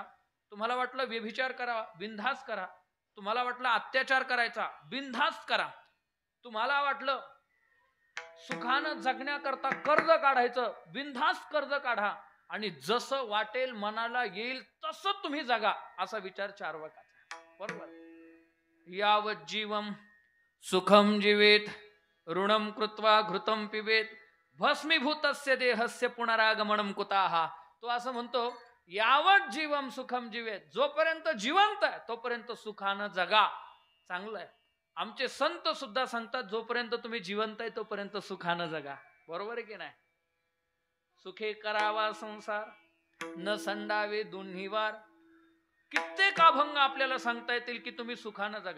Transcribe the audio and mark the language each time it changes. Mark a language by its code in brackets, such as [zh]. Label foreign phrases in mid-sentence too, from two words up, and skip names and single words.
[mr] तुम्हाला वाटलं व्यभिचार करा, बिनधास्त करा. तुम्हाला वाटलं अत्याचार करायचा, बिनधास्त करा. तुम्हाला वाटलं सुखानं जगण्याकरता कर्ज काढायचं, बिनधास्त कर्ज काढा. आणि जसं वाटेल मनाला येईल तसं तुम्ही जगा, असा विचार चार्वाकाचा. बरोबर. [sa] यावत जीवम सुखम जीवेत ऋणम कृत्वा घृतम पिबेत भस्मीभूतस्य देहस्य पुनरागमनम कुताहा. [mr] तो असं म्हणतो [sa] यावत जीवम सुखम जीवेत, [mr] जोपर्यंत जिवंत आहे तोपर्यंत सुखानं जगा. चांगलं आहे. आमचे संत सुद्धा सांगतात जोपर्यंत तुम्ही जिवंत आहे तोपर्यंत सुखानं जगा. बरोबर आहे की नाही. सुखे करावा संसार, न संडावे दोन्ही वार. कित्येक अभंग आपल्याला सांगता येतील की तुम्ही सुखानं जगा.